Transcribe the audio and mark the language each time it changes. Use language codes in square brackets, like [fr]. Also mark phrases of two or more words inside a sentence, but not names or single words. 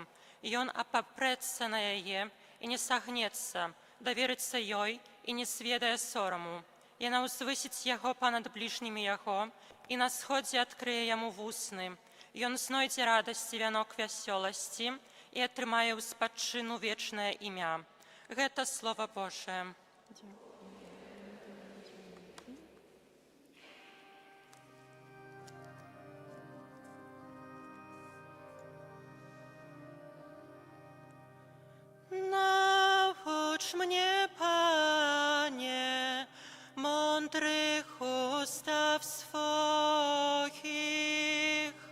[uk] І он опопреться на її, і не согнеться, довіриться їй, і не звідає сорому. Яна узвисить його понад ближніми його, і на сході відкриє йому вусни. І он знойде радості вінок веселості, і отримає у спадчину вічне ім'я. [be] Гэта Слово Божие. [pl] Naucz mnie, Panie, mądrych ustaw swoich.